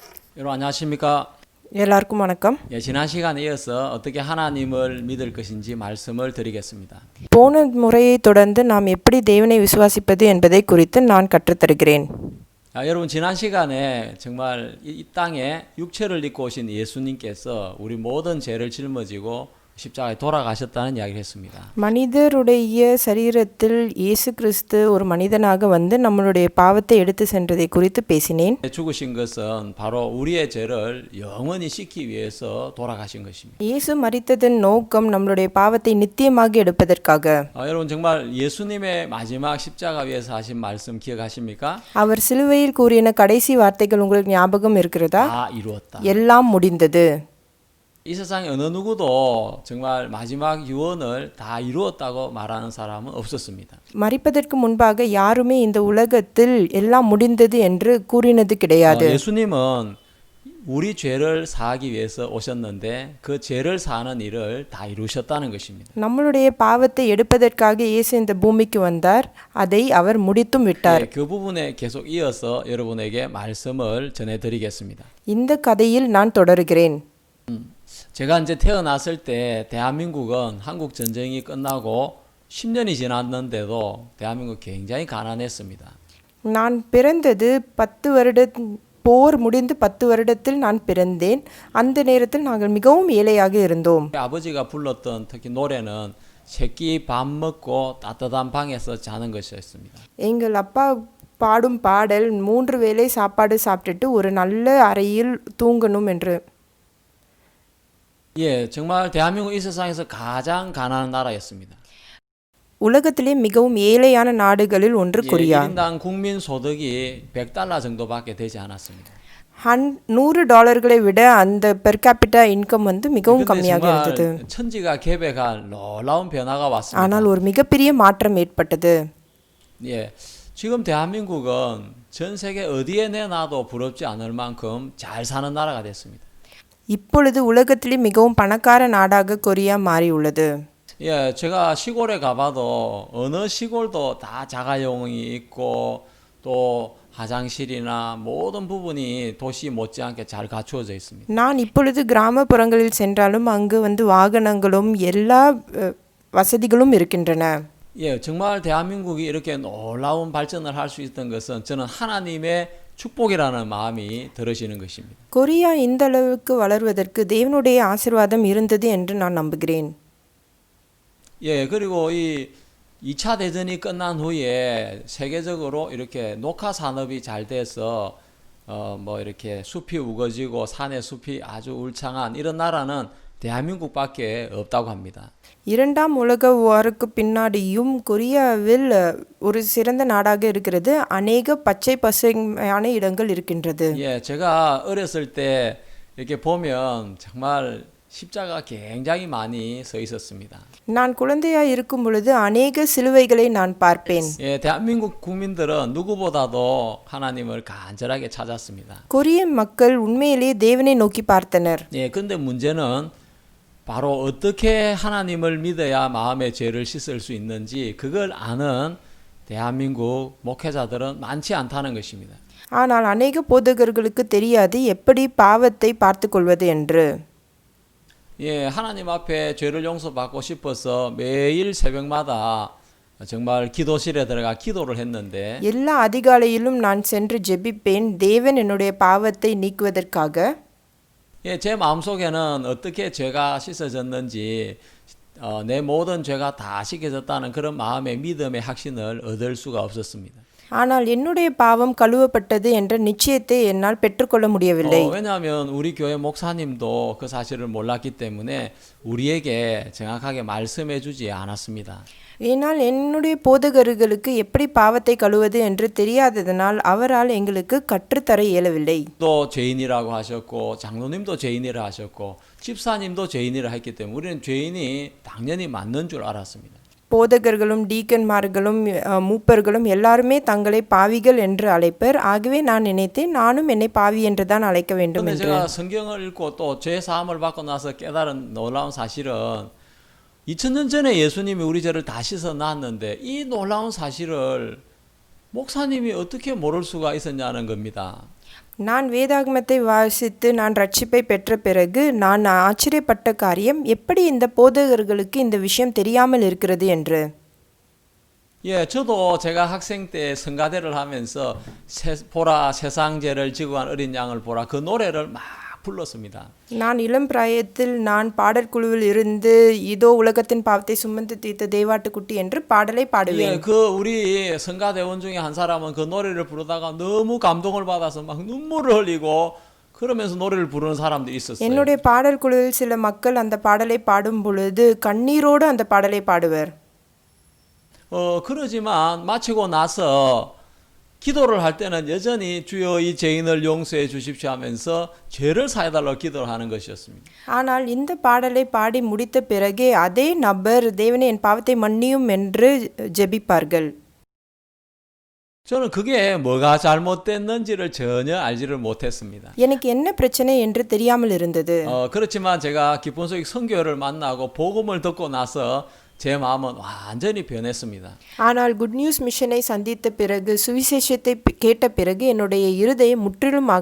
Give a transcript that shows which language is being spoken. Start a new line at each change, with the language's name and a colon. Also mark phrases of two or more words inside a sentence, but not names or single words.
Korean: 여러분 안녕하십니까?
Tamil: எல்லாருக்கும் வணக்கம்.
Korean: 지난 시간에 이어서 어떻게 하나님을 믿을 것인지 말씀을 드리겠습니다.
Tamil: போன முறையை தொடர்ந்து நாம் எப்படி தேவனை விசுவாசிப்பது என்பதை குறித்து நான் கற்றுத்தருகிறேன்.
Korean: 여러분 지난 시간에 정말 이 땅에 육체를 입고 오신 예수님께서 우리 모든 죄를 짊어지고 십자가에 돌아가셨다는 이야기를 했습니다.
Tamil: மனிதருடைய சரீரத்தில் இயேசு கிறிஸ்து ஒரு மனிதனாக வந்து நம்மளுடைய பாவத்தை எடுத்து சென்றதை குறித்து பேசினேன்.
Korean: 죽으신 것은 바로 우리의 죄를 영원히 씻기 위해서 돌아가신 것입니다.
Tamil: இயேசு மரித்ததன் நோக்கம் நம்மளுடைய பாவத்தை நித்தியமாக எடுப்பதற்காக.
Korean: 여러분 정말 예수님의 마지막 십자가 위에서 하신 말씀 기억하십니까?
Tamil: அவர் சிலுவையில் கூறின கடைசி வார்த்தைகள் உங்களுக்கு ஞாபகம் இருக்கிறதா?
Korean: 다 이루었다.
Tamil: எல்லாம் முடிந்தது.
Korean: 이 세상에 어느 누구도 정말 마지막 유언을 다 이루었다고 말하는 사람은 없었습니다.
Tamil: மரிப்பதற்கு முன்பாக யாருமே இந்த உலகத்தில் எல்லாம் முடிந்தது என்று கூறினது கிடையாது.
Korean: 예수님은 우리 죄를 사하기 위해서 오셨는데 그 죄를 사하는 일을 다 이루셨다는 것입니다.
Tamil: நம்மளுடைய பாவத்தை எடுப்பதற்காக இயேசு இந்த பூமிக்கு வந்தார். அதை அவர் முடித்தும் விட்டார்.
Korean: 그 부분에 계속 이어서 여러분에게 말씀을 전해드리겠습니다.
Tamil: இந்த கதையில் நான் தொடருகிறேன்.
Korean: 제가 이제 태어났을 때 대한민국은 한국 전쟁이 끝나고 10년이 지났는데도 대한민국 굉장히 가난했습니다.
Tamil: நான் பிறந்தது 10 வருட போர் முடிந்து 10 வருடத்தில் நான் பிறந்தேன். அந்த நேரத்தில் நாங்கள் மிகவும் ஏழையாக இருந்தோம்.
Korean: 아버지가 불렀던 특히 노래는 새끼 밥 먹고 따뜻한 방에서 자는 것이었습니다.
Tamil: எங்கள் அப்பா பாடும் பாடல் 3 வேளை சாப்பாடு சாப்பிட்டுட்டு ஒரு நல்ல அறையில் தூங்கணும் என்று.
Korean: 정말 대한민국 이 세상에서 가장 가난한 나라였습니다.
Tamil: உலகத்திலே மிகவும் ஏழையான நாடுகளில் ஒன்று கொரியா.
Korean: 1인당 국민 소득이 $100 정도밖에 되지 않았습니다.
Tamil: $100களை விட அந்த
English: per capita income
Tamil: வந்து மிகவும் கம்மியாக இருந்தது.
Korean: 천지가 개벽한 놀라운 변화가 왔습니다.
Tamil: ஆனால் ஒரு மிகப்பெரிய மாற்றம் ஏற்பட்டது.
Korean: 지금 대한민국은 전 세계 어디에 내놔도 부럽지 않을 만큼 잘 사는 나라가 됐습니다.
Tamil: இப்பொழுது உலகத்திலே மிகவும் பணக்கார நாடாக கொரியா மாறியுள்ளது.
Korean: 제가 시골에 가봐도 어느 시골도 다 자가용이 있고 또 화장실이나 모든 부분이 도시 못지않게 잘 갖추어져 있습니다.
Tamil: நான் இப்பொழுது கிராமப்புறங்களில் சென்றாலும் அங்கு வந்து வாகனங்களும் எல்லா வசதிகளும் இருக்கின்றன.
Korean: 정말 대한민국이 이렇게 놀라운 발전을 할 수 있던 것은 저는 하나님의 축복이라는 마음이 들으시는 것입니다.
Tamil: கொரியா இந்த அளவுக்கு வளர்வதற்கு தேவனுடைய ஆசீர்வாதம் இருந்தது என்று நான் நம்புகிறேன்.
Korean: 그리고 이 2차 대전이 끝난 후에 세계적으로 이렇게 녹화 산업이 잘 돼서 뭐 이렇게 숲이 우거지고 산의 숲이 아주 울창한 이런 나라는 대한민국밖에 없다고 합니다.
Tamil: இரண்டாம் உலக போருக்கு பின்னாடியும் கொரியாவில் ஒரு சிறந்த நாடாக இருக்கிறது. அநேக பச்சை பசுமையான இடங்கள் இருக்கின்றது.
Korean: 제가 어렸을 때 이렇게 보면 정말 십자가 굉장히 많이 서 있었습니다.
Tamil: நான் குழந்தையா இருக்கும் பொழுது அநேக சிலுவைகளை நான் பார்ப்பேன்.
Korean: 대한민국 국민들은 누구보다도 하나님을 간절하게 찾았습니다.
Tamil: கொரிய மக்கள் உண்மையிலேயே தேவனை நோக்கி பார்த்தனர்.
Korean: 근데 문제는 바로 어떻게 하나님을 믿어야 마음의 죄를 씻을 수 있는지 그걸 아는 대한민국 목회자들은 많지 않다는 것입니다.
Tamil: ஆனால் அநேக போதகர்களுக்கு தெரியாது எப்படி பாவத்தை பார்த்துக் கொள்வது என்று.
Korean: 하나님 앞에 죄를 용서받고 싶어서 매일 새벽마다 정말 기도실에 들어가 기도를 했는데
Tamil: எல்லா அதிகாலையிலும் நான் சென்று ஜெபிப்பேன் தேவன் என்னுடைய பாவத்தை நீக்குவதற்காக.
Korean: 제 마음속에는 어떻게 죄가 씻어졌는지 내 모든 죄가 다 씻겨졌다는 그런 마음의 믿음의 확신을 얻을 수가 없었습니다.
Tamil: ஆனால் என்னுடைய பாவம் கழுவப்பட்டது என்ற நிச்சயத்தை என்னால் பெற்றுக்கொள்ள முடியவில்லை.
Korean: 왜냐하면 우리 교회 목사님도 그 사실을 몰랐기 때문에 우리에게 정확하게 말씀해 주지 않았습니다.
Tamil: ஏனால் என்னுடைய போதகர்களுக்கு எப்படி பாவத்தை கழுவது என்று தெரியாததனால் அவரால் எங்களுக்கு கற்றுத்தர இயலவில்லை.
Korean: 또 죄인이라고 하셨고 장로님도 죄인이라 하셨고 집사님도 죄인이라 했기 때문에 우리는 죄인이 당연히 맞는 줄 알았습니다.
Tamil: போதகர்களும் டீக்கன்மார்களும் மூப்பர்களும் எல்லாருமே தங்களை பாவிகள் என்று அழைப்பர். ஆகவே நான் நினைத்தேன் நானும் என்னை பாவி என்று தான் அழைக்க வேண்டும் என்று.
Korean: 제가 성경을 읽고 또 죄 사함을 받고 나서 깨달은 놀라운 사실은 2000년 전에 예수님이 우리 죄를 다 씻어 놨는데 이 놀라운 사실을 목사님이 어떻게 모를 수가 있었냐는 겁니다.
Tamil: நான் வேதாகமத்தை வாசித்து நான் ரட்சிப்பை பெற்ற பிறகு நான் ஆச்சரியப்பட்ட காரியம் எப்படி இந்த போதகர்களுக்கு இந்த விஷயம் தெரியாமல் இருக்கிறது என்று.
Korean: 예, 저도 제가 학생 때 성가대를 하면서 보라 세상죄를 지고 간 어린 양을 보라 그 노래를 막 불렀습니다.
Tamil: நான் இளம் பிராயத்தில் நான் பாடற்குழுவில் இருந்து இதோ உலகத்தின் பாவத்தை சுமந்து தீர்த்த தேவாட்டுக்குட்டி என்று பாடலை பாடுவேன்.
Korean: 예, 그 우리 성가대원 중에 한 사람은 그 노래를 부르다가 너무 감동을 받아서 막 눈물을 흘리고 그러면서 노래를 부르는 사람들이 있었어요.
Tamil: என்னுடைய பாடல் குழுவில் சில மக்கள் அந்த பாடலை பாடும் பொழுது கண்ணீரோடு அந்த பாடலை பாடுவர்.
Korean: 그러지만 마치고 나서 기도를 할 때는 여전히 주여 이 죄인을 용서해 주십시오 하면서 죄를 사해달라고 기도를 하는 것이었습니다.
Tamil: ஆனால் இந்த பாடலை பாடி முடித்த பிறகே அதே நபர் தேவனே என் பாவத்தை மன்னியும் என்று ஜெபிப்பார்கள்.
Korean: 저는 그게 뭐가 잘못됐는지를 전혀 알지를 못했습니다.
Tamil: எனக்கு என்ன பிரச்சனை என்று தெரியாமல் இருந்தது.
Korean: 그렇지만 제가 기쁜 소식 선교를 만나고 복음을 듣고 나서 제 마음은 완전히 변했습니다.
Tamil: ஆனால் குட் நியூஸ் மிஷனை சந்தித்த பிறகு சுவிசேஷத்தை கேட்ட பிறகு என்னுடைய இருதயம் முற்றிலுமாக